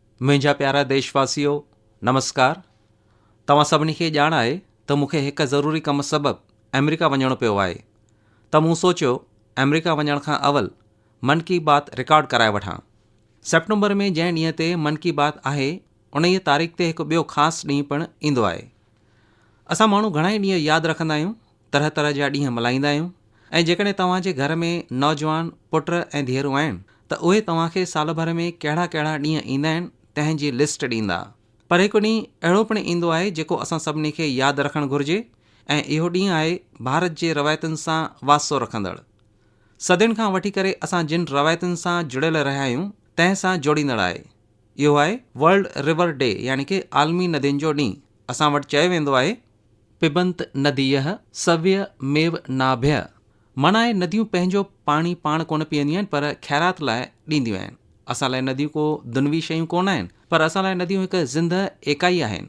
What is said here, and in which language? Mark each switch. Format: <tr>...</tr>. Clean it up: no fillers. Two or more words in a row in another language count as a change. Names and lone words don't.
<sd>मुंहिंजा प्यारा देशवासियो, नमस्कार। तव्हां सभिनी खे ॼाण आहे त मूंखे हिकु ज़रूरी कमु सबबु अमेरिका वञणो पियो आहे, त मूं सोचियो अमेरिका वञण खां अवल मन की बात रिकॉर्ड कराए वठां। सेप्टेंबर में जंहिं ॾींहं ते मन की बात आहे, उन तारीख़ ते हिकु ॿियो ख़ासि ॾींहुं पिणु ईंदो आहे। असां माण्हू घणा ई ॾींहं यादि रखंदा आहियूं, तरह तरह जा ॾींहं मल्हाईंदा आहियूं, ऐं जेकॾहिं तव्हांजे घर में नौजवान पुट ऐं धीअरूं आहिनि त उहे तव्हांखे साल भर में कहिड़ा कहिड़ा ॾींहं ईंदा आहिनि तंहिंजी लिस्ट ॾींदा। पर हिकु ॾींहुं अहिड़ो पिणु ईंदो आहे जेको असां सभिनी खे यादि रखणु घुरिजे, ऐं इहो ॾींहुं आहे भारत जे रवायतुनि सां वास्तो रखंदड़। सदियुनि खां वठी करे असां जिन रवायतुनि सां जुड़ियल रहिया आहियूं तंहिं सां जोड़ींदड़ आहे। इहो आहे वर्ल्ड रिवर डे, यानी कि आलमी नदियुनि जो ॾींहुं। असां वटि चयो वेंदो आहे</sd> <sa>पिबंत नदीअ सव्य मेव नाभ्य,</sa> <sd>माना आहे नदियूं पंहिंजो पाणी पाण कोन पीअंदियूं आहिनि, पर ख़ैरात लाइ ॾींदियूं आहिनि। असां लाइ नदियूं को दुनवी शयूं कोन आहिनि, पर असां लाइ नदियूं हिकु ज़िंदह एकाई आहिनि।</sd>